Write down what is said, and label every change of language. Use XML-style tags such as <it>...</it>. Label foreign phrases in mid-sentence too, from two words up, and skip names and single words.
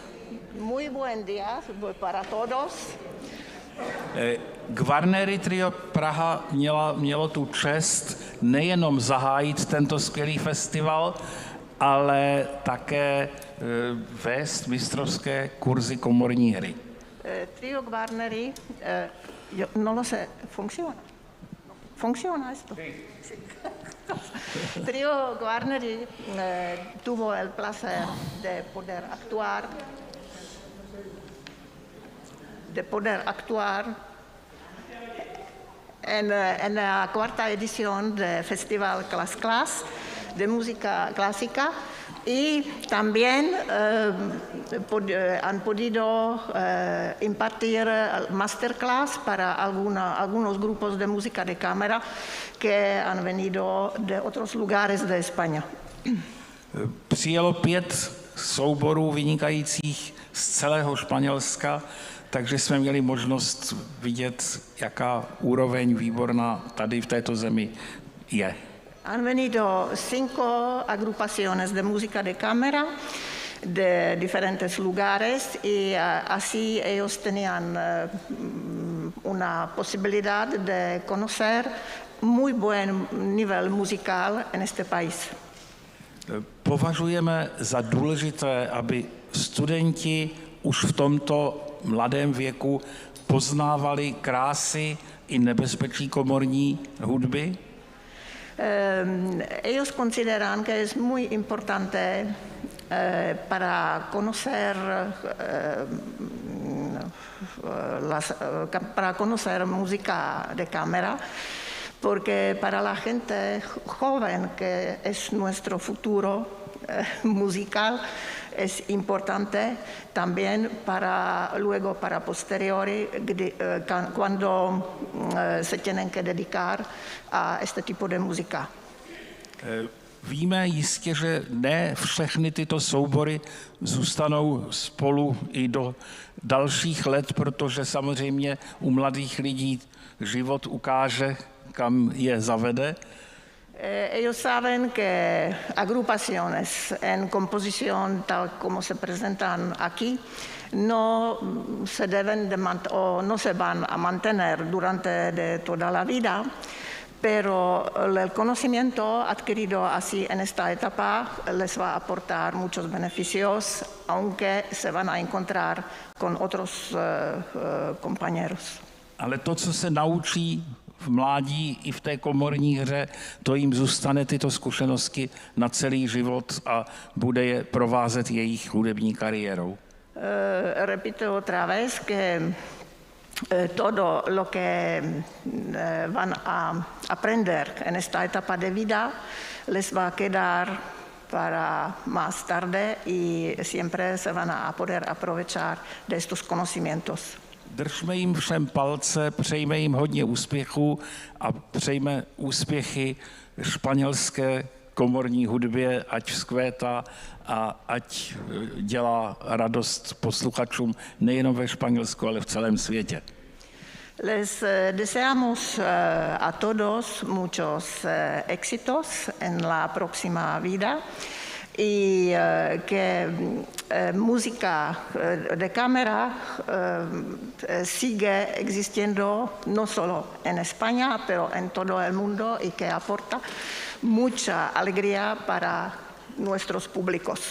<es>Muy buen día para todos.</es> <cs>Guarneri Trio Praha mělo tu čest nejenom zahájit tento skvělý festival, ale také vést mistrovské kurzy komorní hry.</cs> <es>Trio Guarneri, no lo sé, funciona. ¿Funciona esto? Sí. Trio Guarneri tuvo el placer de poder actuar en la cuarta edición del Festival Clas de música clásica y también han podido impartir masterclass para algunos grupos de música de cámara que han venido de otros lugares de España.</es> <cs>Přijelo 5 souborů vynikajících z celého Španělska, takže jsme měli možnost vidět, jaká úroveň výborná tady v této zemi je.</cs> <es>Han venido 5 agrupaciones de música de cámara de diferentes lugares y así ellos tenían una posibilidad de conocer muy buen nivel musical en este país.</es> <cs>Považujeme za důležité, aby studenti už v tomto mladém věku poznávali krásy i nebezpečí komorní hudby?</cs> <es>Ellos consideran que es muy importante para conocer música de cámara, porque para la gente joven, que es nuestro futuro musical, es importante también para luego, para posteriori, cuando se tienen que dedicar a este tipo de música.</es> <cs>Víme jistě, že ne všechny tyto soubory zůstanou spolu i do dalších let, protože samozřejmě u mladých lidí život ukáže, kam je zavede.</cs> <es>Ellos saben que agrupaciones en composición tal como se presentan aquí no se no se van a mantener durante de toda la vida, pero el conocimiento adquirido así en esta etapa les va a aportar muchos beneficios, aunque se van a encontrar con otros compañeros.</es> <cs>Ale to, co se naučí v mládí i v té komorní hře, to jim zůstane tyto zkušenosti na celý život a bude je provázet jejich hudební kariérou.</cs> <es>Repito otra vez que todo lo que van a aprender en esta etapa de vida les va a quedar para más tarde y siempre se van a poder aprovechar de estos conocimientos.</es> <cs>Držme jim všem palce, přejme jim hodně úspěchů a přejme úspěchy španělské komorní hudbě, ať vzkvétá a ať dělá radost posluchačům nejenom ve Španělsku, ale v celém světě.</cs> <es>Les deseamos a todos muchos éxitos en la próxima vida y que música de cámara sigue existiendo no solo en España, pero en todo el mundo y que aporta mucha alegría para nuestros públicos.</es>